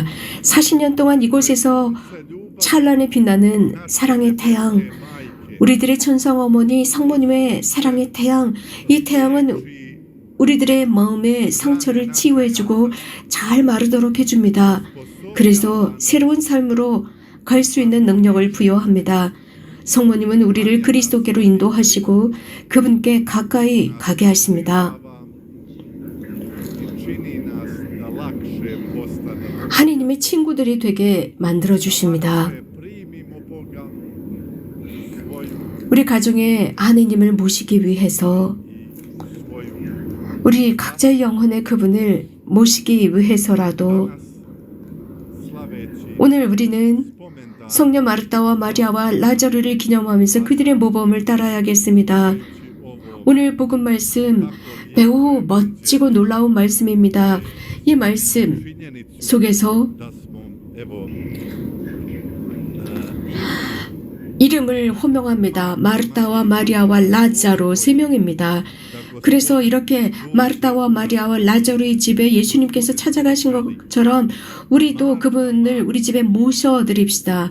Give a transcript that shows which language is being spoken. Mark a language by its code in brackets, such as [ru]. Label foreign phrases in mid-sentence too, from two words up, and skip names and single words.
[ko] 40년 동안 이곳에서 찬란히 빛나는 사랑의 태양, 우리들의 천상 어머니 성모님의 사랑의 태양, 이 태양은 우리들의 마음의 상처를 치유해주고 잘 마르도록 해줍니다. 그래서 새로운 삶으로 갈 수 있는 능력을 부여합니다. 성모님은 우리를 그리스도께로 인도하시고 그분께 가까이 가게 하십니다. [hr] čini nas da lakše postanemo. [ko] 하느님의 친구들이 되게 만들어주십니다. [hr] Primimo Boga svoju [ko] 우리 가정에 하느님을 모시기 위해서, 우리 각자의 영혼의 그분을 모시기 위해서라도 [hr] slaveći [ko] 오늘 우리는 [hr] spomendan [ko] 성녀 마르다와 마리아와 라자루를 기념하면서 그들의 모범을 따라야겠습니다. 오늘 복음 말씀 매우 멋지고 놀라운 말씀입니다. 이 말씀 [hr] činjenicu [ko] 속에서 [hr] da smo evo [ko] 이름을 호명합니다. 마르다와 마리아와 라자로 세 명입니다. 그래서 이렇게 마르다와 마리아와 라자로의 집에 예수님께서 찾아가신 것처럼 우리도 그분을 우리 집에 모셔드립시다.